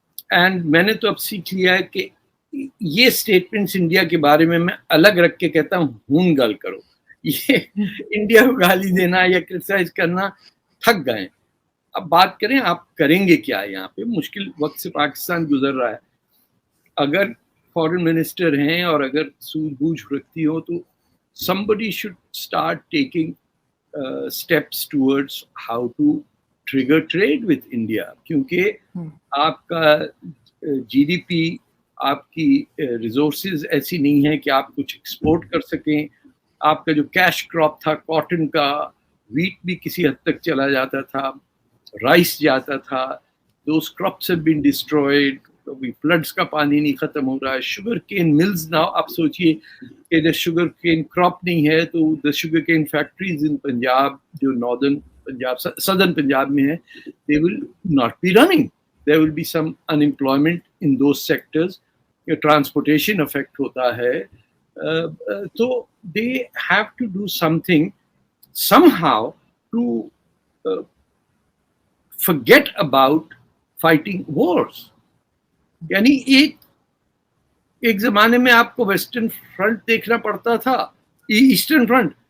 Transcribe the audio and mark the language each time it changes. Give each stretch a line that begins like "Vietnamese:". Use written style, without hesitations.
Urdu: And میں نے تو اب سیکھ لیا ہے کہ یہ اسٹیٹمنٹس انڈیا کے بارے میں الگ رکھ کے کہتا ہوں
Punjabi: ہون گل کرو.
Urdu: یہ انڈیا کو گالی دینا یا کرٹیسائز کرنا تھک گئے. اب بات کریں آپ کریں گے کیا. یہاں پہ مشکل وقت سے پاکستان گزر رہا ہے. اگر فورن منسٹر ہیں اور اگر سوجھ بوجھ رکھتی ہو تو
English: somebody should start taking steps towards how to trigger trade with India.
Urdu: کیونکہ آپ کا جی ڈی پی, آپ کی ریسورسز ایسی نہیں ہے کہ آپ کچھ ایکسپورٹ کر سکیں. آپ کا جو کیش کراپ تھا کاٹن کا, ویٹ بھی کسی حد تک چلا جاتا تھا, رائس جاتا تھا,
English: Those crops have been destroyed.
Urdu: Floods کا پانی نہیں ختم ہو رہا ہے. شوگر کین ملز نا, آپ سوچئے کہ جب شوگر کین کراپ نہیں ہے تو دا شوگر کین فیکٹریز ان پنجاب, جو ناردرن پنجاب, سدرن پنجاب میں ہے,
English: they will not be running. There will be some unemployment in those sectors.
Urdu: Transportation affect ہوتا ہے.
English: تو they have to do something somehow to forget about fighting wars.
Urdu: یعنی ایک زمانے میں آپ کو ویسٹرن فرنٹ دیکھنا پڑتا تھا, ایسٹرن فرنٹ.